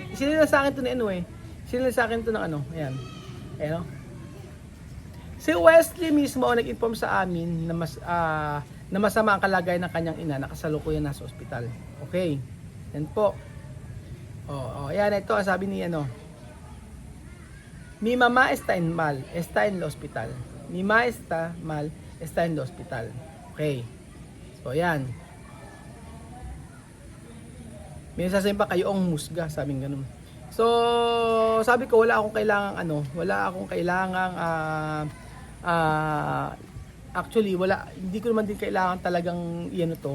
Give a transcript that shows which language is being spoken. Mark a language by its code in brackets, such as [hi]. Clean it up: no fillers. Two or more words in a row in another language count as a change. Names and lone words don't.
[tl] Sinila sa akin ito Sinila sa akin ito ng ayan. Ayan, Si Wesley mismo nag-inform sa amin na masama ang kalagayan ng kanyang ina na kasalukuyan nasa ospital. Okay. Yan po. Ayan, ito sabi ni [es] mi mamá está en el hospital. Mi mamá está mal, está en el hospital. [tl] Okay. So, ayan. May sasabihin pa kayo ang musga, sabing ganun. So, sabi ko wala akong kailangang actually hindi ko naman din kailangan talagang to.